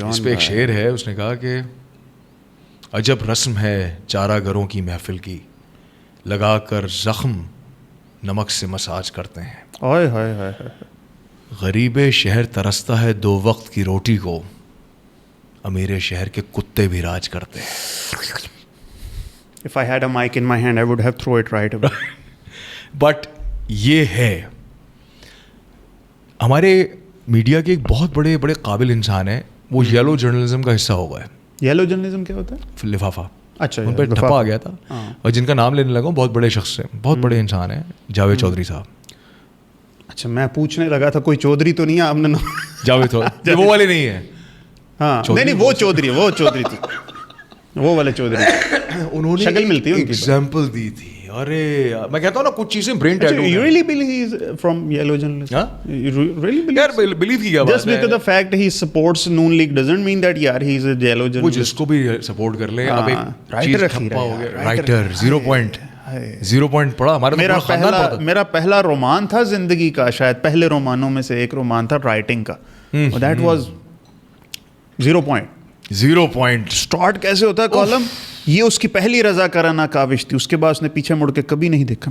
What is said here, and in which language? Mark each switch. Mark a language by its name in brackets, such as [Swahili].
[Urdu] اس پہ ایک شعر ہے, اس نے کہا کہ عجب رسم ہے چارہ گروں کی محفل کی, لگا کر زخم نمک سے مساج کرتے ہیں. اوئے ہائے ہائے ہائے. غریب شہر ترستا ہے 2 وقت کی روٹی کو, امیر شہر کے کتے بھی راج کرتے ہیں. [English] If I had a mic in my hand, I would have thrown it right away. [Urdu] But یہ ہے ہمارے میڈیا کے ایک بہت بڑے قابل انسان ہیں, وہ یلو جرنلزم کا حصہ ہو گئے. یلو جرنلزم کیا ہوتا ہے؟ لفافہ. اچھا, ان پہ ٹھپا آ گیا تھا, اور جن کا نام لینے لگا بہت بڑے شخص سے, بہت بڑے انسان ہیں, جاوید چودھری صاحب. اچھا, میں پوچھنے لگا تھا کوئی چودھری تو نہیں ہے آپ نے؟ جاوید چودھری وہ والے نہیں ہیں. ہاں نہیں, وہ چودھری تھی, وہ والے چودھری. انہوں نے شکل ملتی ہے ان کی, ایگزامپل دی تھی. ارے میں کہتا ہوں نا, کچھ چیزیں brain tattoo. [English] You really believe he is from yellow journalism? Huh? You really believe? [Urdu] یار believe کی کیا بات ہے. [English] Just because the fact he supports Noon League doesn't mean that yaar he is a yellow journalist. [Urdu] وہ جس کو بھی support کر لے. اب ایک چیز ٹھپا ہو گیا, رائٹر 0 پوائنٹ پڑھا. ہمارا میرا پہلا رومان تھا زندگی کا, شاید پہلے رومانوں میں سے ایک رومان تھا رائٹنگ کا, [English] that was 0 point. [Urdu] اسٹارٹ کیسے ہوتا ہے کالم, یہ اس کی پہلی رضا کرانہ کاوش تھی, اس کے بعد اس نے پیچھے مڑ کے کبھی نہیں دیکھا.